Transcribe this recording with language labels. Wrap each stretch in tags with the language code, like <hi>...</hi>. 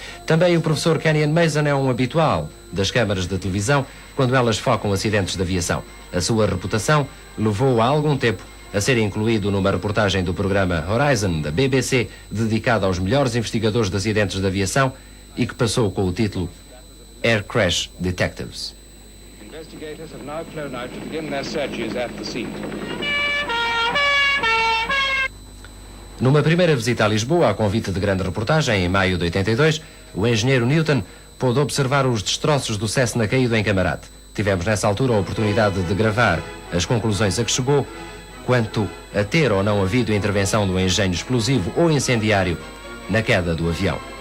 <pt>Também o professor Kenyon Mason é um habitual das câmaras de televisão quando elas focam acidentes de aviação. A sua reputação levou há algum tempo a ser incluído numa reportagem do programa Horizon, da BBC, dedicada aos melhores investigadores de acidentes de aviação e que passou com o título Air Crash Detectives.</pt> <en>Investigators have now flown out to begin their searches at the scene.</en> <pt>Numa primeira visita a Lisboa, a convite de grande reportagem, em maio de 82, o engenheiro Newton pôde observar os destroços do Cessna caído em Camarate. Tivemos nessa altura a oportunidade de gravar as conclusões a que chegou quanto a ter ou não havido intervenção do engenho explosivo ou incendiário na queda do avião.</pt>